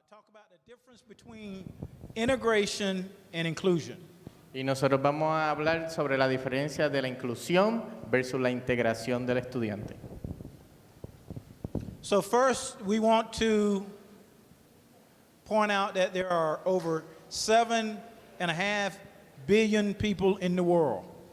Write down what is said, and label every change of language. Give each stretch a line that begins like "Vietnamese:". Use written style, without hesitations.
English: about the difference between integration and inclusion.
Spanish: Y nosotros vamos a hablar sobre la diferencia de la inclusión versus la integración del estudiante.
English: So first, we want to point out that there are over 7.5 billion people in the world.